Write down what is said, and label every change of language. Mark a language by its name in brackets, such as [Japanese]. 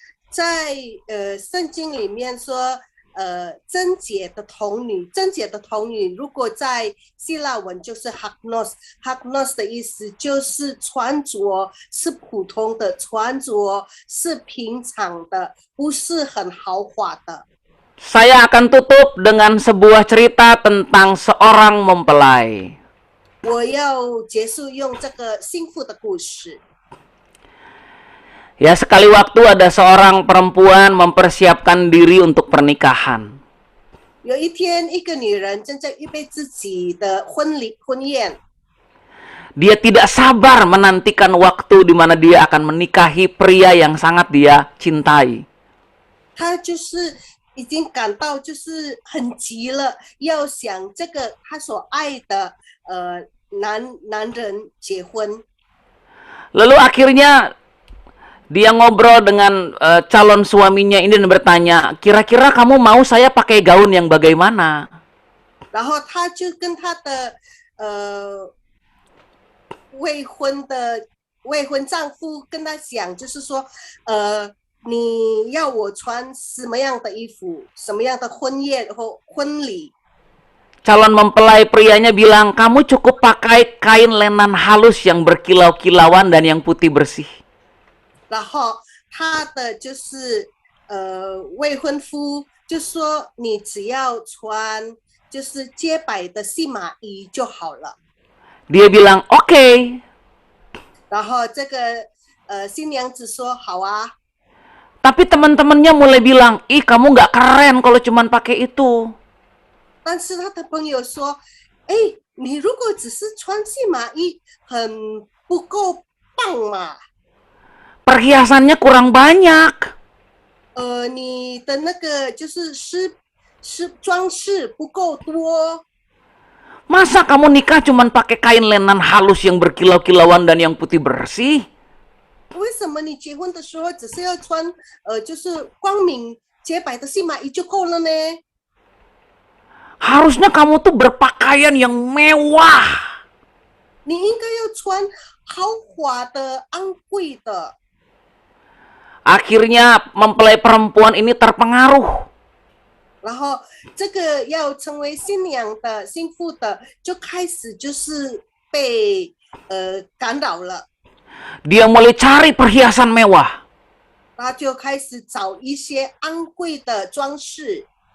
[Chinese] 在圣经里面说，贞洁的童女，如果在希腊文就是 hagnos 的意思就是穿着是普通的，穿着是平常的，不是很豪华的。 [Indonesian] Saya akan tutup dengan sebuah cerita tentang seorang mempelai. [Chinese] 我要结束用这个幸福的故事。 [Indonesian] Ya, sekali waktu ada seorang perempuan mempersiapkan diri untuk pernikahan. [Chinese] 有一天，一个女人正在预备自己的婚宴。 [Indonesian] Dia tidak sabar menantikan waktu di mana dia akan menikahi pria yang sangat dia cintai. [Chinese] 她就是已经感到就是很急了，要想这个她所爱的男人结婚。 [Indonesian] Lalu akhirnya dia ngobrol dengan calon suaminya ini dan bertanya, kira-kira kamu mau saya pakai gaun yang bagaimana? [Chinese] 然后她就跟她的未婚丈夫跟她讲，就是说你要我穿什么样的衣服，什么样的婚宴或婚礼。 [Indonesian] Calon mempelai prianya bilang, kamu cukup pakai kain lenan halus yang berkilau-kilauan dan yang putih bersih. [Chinese] 然后他的就是未婚夫就说你只要穿就是洁白的细麻衣就好了。 [Indonesian] Dia bilang, oke. [Chinese] 然后这个新娘子说好啊。 [Indonesian] Tapi teman-temannya mulai bilang, ih kamu nggak keren kalau cuman pakai itu. [Chinese] 但是他的朋友说，哎，你如果只是穿细麻衣，很不够棒嘛。 [Indonesian] Perhiasannya kurang banyak. [Chinese] 你的那个就是装饰不够多。 [Indonesian] Masa kamu nikah cuman pakai kain lenan halus yang berkilau-kilauan dan yang putih bersih? [Chinese] 为什么你结婚的时候只是要穿就是光明洁白的细麻衣就够了呢？ [Indonesian] Harusnya kamu tuh berpakaian yang mewah. [Chinese] 你应该要穿豪华的、昂贵的。 [Indonesian] Akhirnya mempelai perempuan ini terpengaruh. [Chinese] 然后这个要成为新娘的、新妇的，就开始就是被干扰了。 [Indonesian] Dia mulai cari perhiasan mewah. [Chinese] 他就开始找一些昂贵的装饰。